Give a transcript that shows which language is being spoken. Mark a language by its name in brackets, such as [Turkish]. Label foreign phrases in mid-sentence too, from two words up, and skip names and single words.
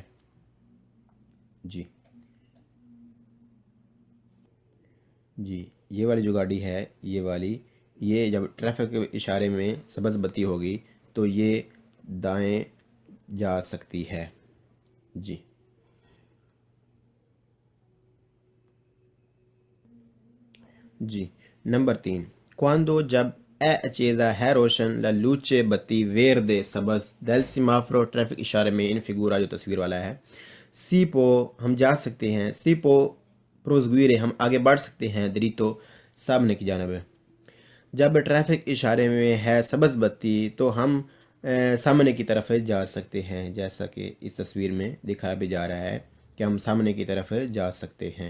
[Urdu] جی یہ والی جو گاڑی ہے یہ جب ٹریفک اشارے میں سبز بتی ہوگی تو یہ دائیں جا سکتی ہے. جی نمبر 3. Quando جب accesa ہے روشن [Italian] la luce [Urdu] بتی verde سبز [Italian] del semaforo [Urdu] ٹریفک اشارے میں [Italian] in figura [Urdu] جو تصویر والا ہے. [Italian] si può [Urdu] ہم جا سکتے ہیں. [Italian] si può proseguire [Urdu] ہم آگے بڑھ سکتے ہیں دریتو سامنے کی جانب. جب ٹریفک اشارے میں ہے سبز بتی تو ہم سامنے کی طرف جا سکتے ہیں جیسا کہ اس تصویر میں دکھایا بھی جا رہا ہے کہ ہم سامنے کی طرف جا سکتے ہیں.